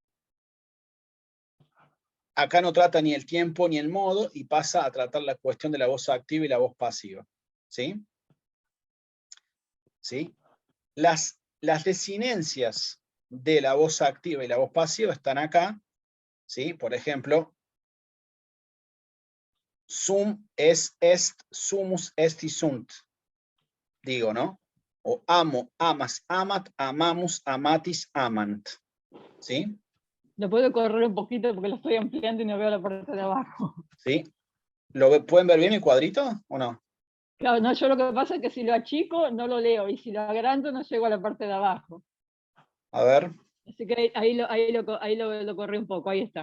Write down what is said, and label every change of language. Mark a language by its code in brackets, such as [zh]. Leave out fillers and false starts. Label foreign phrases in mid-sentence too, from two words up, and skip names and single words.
[es] Acá no trata ni el tiempo ni el modo y pasa a tratar la cuestión de la voz activa y la voz pasiva, ¿sí? ¿Sí? Las desinencias de la voz activa y la voz pasiva están acá, ¿sí? Por ejemplo, [la] sum, es, est, sumus, est y sunt. [es] Digo, ¿no? O amo, [la] amas, amat, amamos, amatis, amant. [es] ¿Sí? Lo puedo correr un poquito porque lo estoy ampliando y no veo la parte de abajo. ¿Sí? ¿Pueden ver bien el cuadrito o no? Claro, no, yo lo que pasa es que si lo achico no lo leo y si lo agrando no llego a la parte de abajo. A ver. Así que ahí lo corrí un poco, ahí está.